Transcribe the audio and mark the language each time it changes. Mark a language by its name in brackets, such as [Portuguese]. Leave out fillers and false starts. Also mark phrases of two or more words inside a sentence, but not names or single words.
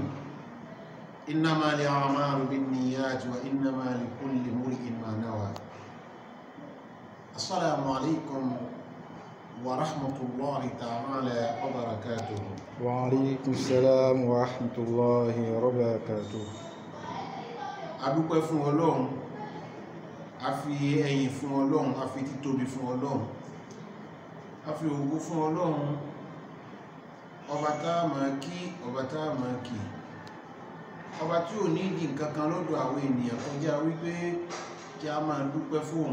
[Arabic] إنما الأعمال بالنيات وإنما لكل امرئ ما نوى. السلام عليكم ورحمة الله تعالى وبركاته. وعليكم السلام ورحمة الله وبركاته. [Yoruba] Adúpẹ́ fún Ọlọ́run, a fi ẹ̀yìn fún Ọlọ́run, a fi títóbi fún Ọlọ́run, a fi ògo fún Ọlọ́run, ọba tá máa kí, ọba tá máa kì, ọba tí ò ní ìdí nǹkan kan lọ́dọ̀ àwọn ènìyàn kọjá wípé kí a máa dúpẹ́ fún.